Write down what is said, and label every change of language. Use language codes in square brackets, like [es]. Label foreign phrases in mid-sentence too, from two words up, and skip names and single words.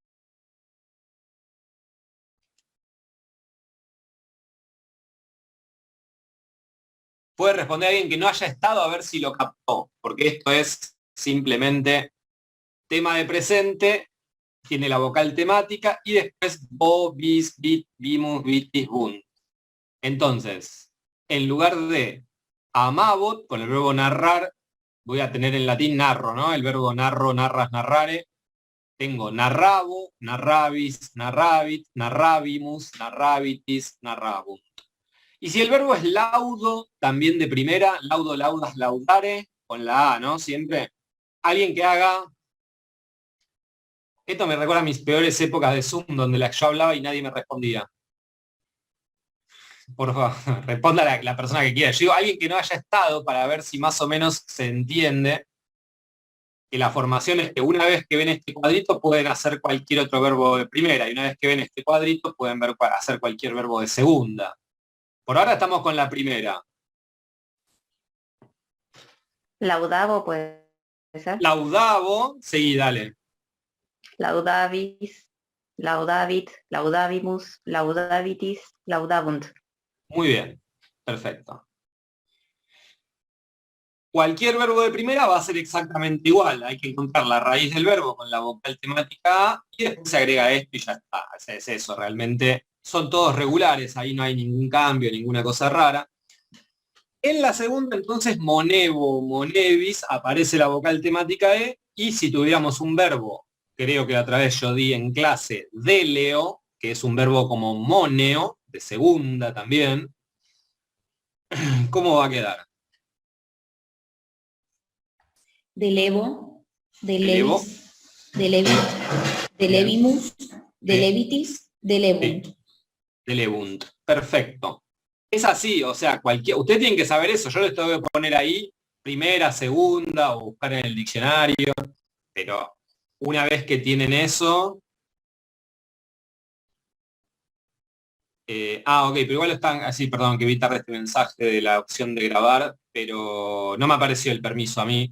[es] Puede responder alguien que no haya estado a ver si lo captó, porque esto es simplemente tema de presente, tiene la vocal temática y después [la] bo, bis, bit, bimus, bitis, bunt. [es] Entonces, en lugar de amabot, con el verbo narrar, voy a tener en latín narro, ¿no? El verbo [la] narro, narras, narrare. Tengo narrabo, narrabis, narrabit, narrabimus, narrabitis, narrabunt. [es] Y si el verbo es laudo, también de primera, [la] laudo, laudas, laudare, [es] con la A, ¿no? Siempre. Alguien que haga. Esto me recuerda a mis peores épocas de Zoom, donde yo hablaba y nadie me respondía. Por favor, responda la persona que quiera. Yo digo alguien que no haya estado para ver si más o menos se entiende que la formación es que una vez que ven este cuadrito pueden hacer cualquier otro verbo de primera y una vez que ven este cuadrito pueden hacer cualquier verbo de segunda. Por ahora estamos con la primera. Laudavo puede ser. Laudavo, sí, dale. [la] Laudavis, laudavit, laudavimus, laudavitis, laudabunt. [es] Muy bien, perfecto. Cualquier verbo de primera va a ser exactamente igual. Hay que encontrar la raíz del verbo con la vocal temática A y después se agrega esto y ya está. O sea, es eso, realmente son todos regulares, ahí no hay ningún cambio, ninguna cosa rara. En la segunda, entonces, [la] monevo, monevis, [es] aparece la vocal temática E, y si tuviéramos un verbo, creo que otra vez yo di en clase, deleo, que es un verbo como moneo, de segunda también, ¿cómo va a quedar? Delevo, Delevo, [la] delevis, delevit, [es] bien, [la] delevimus, delevitis, delevunt. [es] sí, delebunt, perfecto. Es así, o sea, usted tiene que saber eso, yo les tengo que poner ahí primera, segunda, o buscar en el diccionario, pero una vez que tienen eso, ok, pero igual están, así, perdón, que vi tarde este mensaje de la opción de grabar, pero no me apareció el permiso a mí.